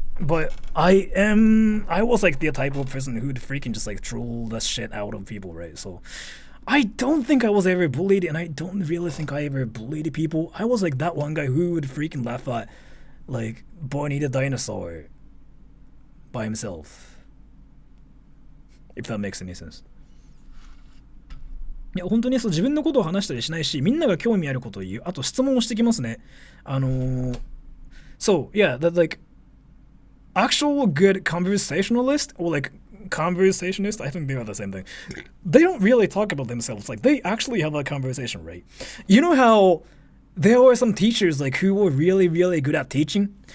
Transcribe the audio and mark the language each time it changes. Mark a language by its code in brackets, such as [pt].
[en] But I was like the type of person who'd freaking just like troll the shit out of people, right? So I don't think I was ever bullied, and I don't really think I ever bullied people. I was like that one guy who would freaking laugh at like Barney the dinosaur by himself. If that makes any sense. [ja] いや本当にそう自分のことを話したりしないし、みんなが興味あることを言う。あと質問をしてきますね。 [en] So yeah, that like actual good conversationalist or like conversationist, I think they are the same thing. They don't really talk about themselves. Like they actually have a conversation, right? You know how there were some teachers like who were really, really good at teaching?